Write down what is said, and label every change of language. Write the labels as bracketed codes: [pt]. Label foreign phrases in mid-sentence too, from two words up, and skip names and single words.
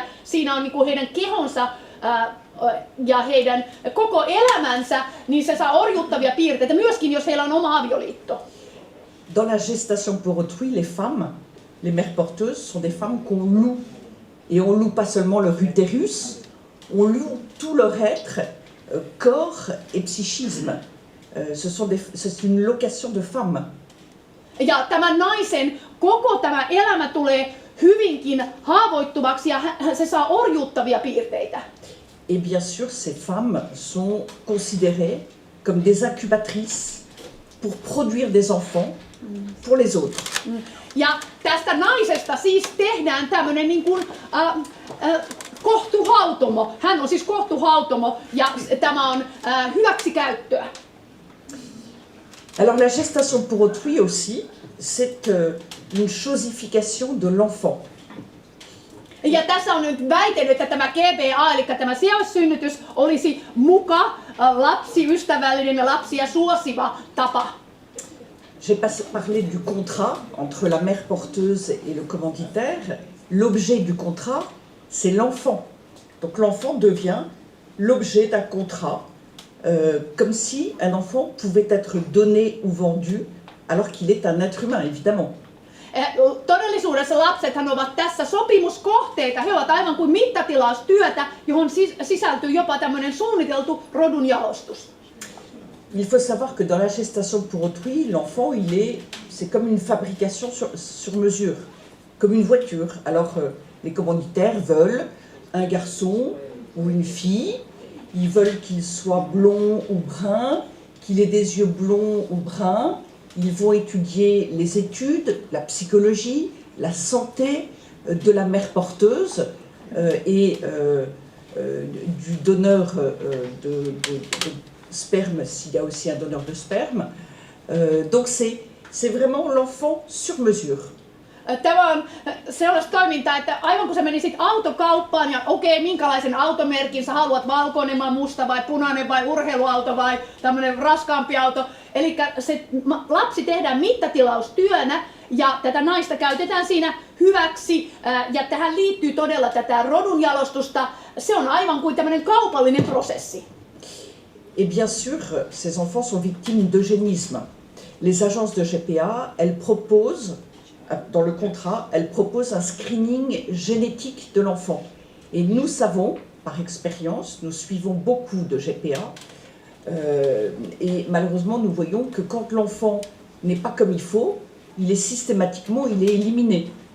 [fi] Siinä on niin heidän kehonsa ja heidän koko elämänsä, niin se saa orjuuttavia piirteitä, myöskin jos heillä on oma avioliitto. [fr] Dans la gestation pour autrui, les femmes, les mères porteuses, sont des femmes qu'on loue. Et on loue pas seulement leur utérus, on loue tout leur être, corps et psychisme. C'est une location de femme. [fi] Ja tämän naisen koko tämä elämä tulee hyvinkin haavoittuvaksi ja se saa orjuuttavia piirteitä. [fr] Et bien sûr, ces femmes sont considérées comme des incubatrices pour produire des enfants pour les autres. [fi] Ja tästä naisesta siis tehdään tämmöinen niin kuin kohtuhautomo. Hän on siis kohtuhautomo ja tämä on hyväksikäyttöä. [fr] Alors la gestation pour autrui aussi, c'est une chosification de l'enfant. [fi] Ja tässä on nyt väitetty, että tämä GBA, eli tämä sijaissynnytys, olisi muka lapsiystävällinen ja lapsia suosiva tapa. [fr] J'ai parlé du contrat entre la mère porteuse et le commanditaire. L'objet du contrat, c'est l'enfant. Donc l'enfant devient l'objet d'un contrat, comme si un enfant pouvait être donné ou vendu, alors qu'il est un être humain, évidemment. [fi] Todellisuudessa lapsethan ovat tässä sopimuskohteita. He ovat aivan kuin mittatilaustyötä, johon sisältyy jopa tämmöinen suunniteltu rodunjalostus. [fr] Il faut savoir que dans la gestation pour autrui, l'enfant, c'est comme une fabrication sur mesure, comme une voiture. Alors, les commanditaires veulent un garçon ou une fille, ils veulent qu'il soit blond ou brun, qu'il ait des yeux blonds ou bruns. Ils vont étudier les études, la psychologie, la santé de la mère porteuse et du donneur de sperme, s'il y a aussi un donneur de sperme. Donc c'est vraiment l'enfant sur mesure. [fi] Tämä on sellaista toimintaa, että aivan kun sä menisit autokauppaan ja okei, minkälaisen automerkin sä haluat, valkoinen vai musta vai punainen vai urheiluauto vai tämmönen raskaampi auto. Eli se lapsi tehdään mittatilaustyönä ja tätä naista käytetään siinä hyväksi ja tähän liittyy todella tätä rodunjalostusta. Se on aivan kuin tämmöinen kaupallinen prosessi. [fr] Et bien sûr, ces enfants sont victimes d'eugénisme. Les agences de GPA, elles proposent, dans le contrat, elles proposent un screening génétique de l'enfant. Et nous savons, par expérience, nous suivons beaucoup de GPA, et malheureusement nous voyons que quand l'enfant n'est pas comme il faut, il est systématiquement éliminé.